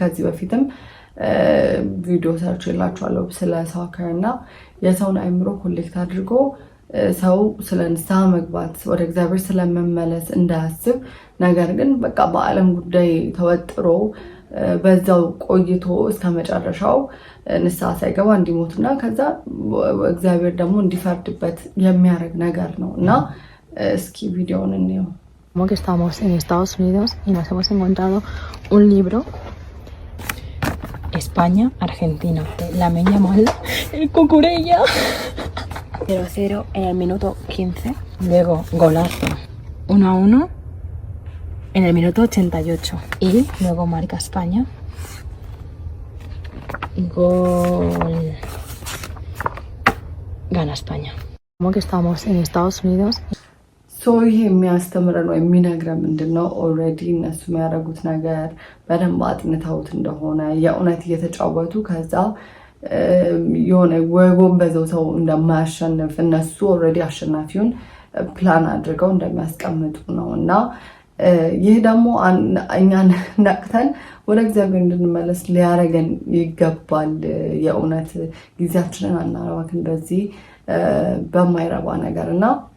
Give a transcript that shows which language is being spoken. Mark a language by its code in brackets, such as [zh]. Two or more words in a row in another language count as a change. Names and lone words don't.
[am] ከዚህ በፊትም ቪዲዮ ሰርችላችኋለሁ ስለ ሳከር እና የሰውን አይምሮ ኮሌክት አድርጎ ሰው ስለ ንስሐ መግባት ወደ እግዚአብሔር ስለመመለስ እንዳያስብ ነገር ግን በቃ በዓለም ጉዳይ ተወጥሮ በዛው ቆይቶ እስከ መጨረሻው ንስሐ ሳይገባ እንዲሞትና ከዛ እግዚአብሔር ደግሞ እንዲፈርድበት የሚያደርግ ነገር ነው እና እስኪ ቪዲዮውን እንየው። [es] Que estamos en Estados Unidos y nos hemos encontrado un libro España, Argentina. Lamine Yamal, el Cucurella. 0-0 en el minuto 15. Luego golazo 1-1 en el minuto 88. Y luego marca España Gol. Gana España. Como que estamos en Estados Unidos. [am] ይሄ የሚያስተምረን ወይ የሚነግረን ምንድነው? ኦልሬዲ እነሱ የሚያደርጉት ነገር በደንብ አጥንተውት እንደሆነ የእውነት እየተጫወቱ ከዛ የሆነ ጎንበዘው ሰው እንደማያሸንፍ እነሱ ኦልሬዲ አሸናፊውን ፕላን አድርገው እንደሚያስቀምጡ ነው። እና ይህ ደግሞ እኛን ነቅተን ወደ እግዚአብሔር እንድንመለስ ሊያረገን ይገባል። የእውነት ጊዜያችንን አናባክን እንደዚህ በማይረባ ነገር እና